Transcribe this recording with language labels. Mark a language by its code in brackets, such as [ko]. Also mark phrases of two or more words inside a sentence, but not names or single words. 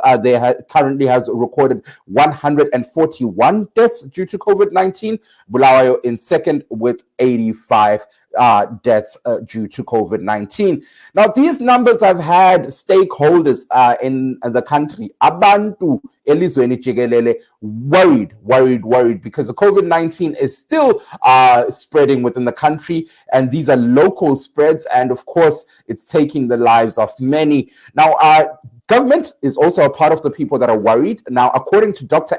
[en] They currently has recorded 141 deaths due to COVID-19. Bulawayo in second with 85 deaths due to COVID-19. Now, these numbers have had stakeholders in the country, [nd] abantu elizweni jikelele, [en] worried because the COVID-19 is still spreading within the country, and these are local spreads, and of course, it's taking the lives of many. Now, government is also a part of the people that are worried. Now, according to Dr.